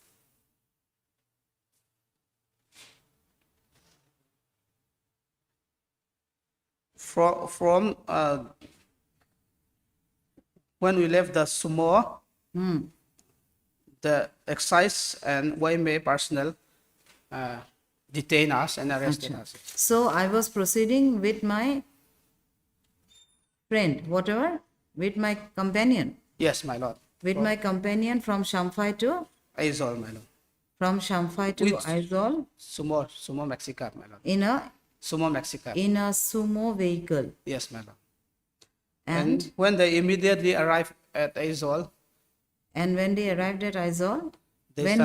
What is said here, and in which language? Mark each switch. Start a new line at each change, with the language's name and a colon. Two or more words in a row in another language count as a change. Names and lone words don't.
English: From when we left the sumo, the excise and YMA personnel detained us and arrested us. So I was proceeding with my friend, whatever, with my companion. Yes, my lord. With my companion from Champhai to? Aizawl, my lord. From Champhai to With- Aizawl Sumo Mexica, my lord. in a Sumo Mexica. sumo vehicle. Yes, my lord. And when they immediately arrived at Aizawl, when they arrived at Aizawl, They when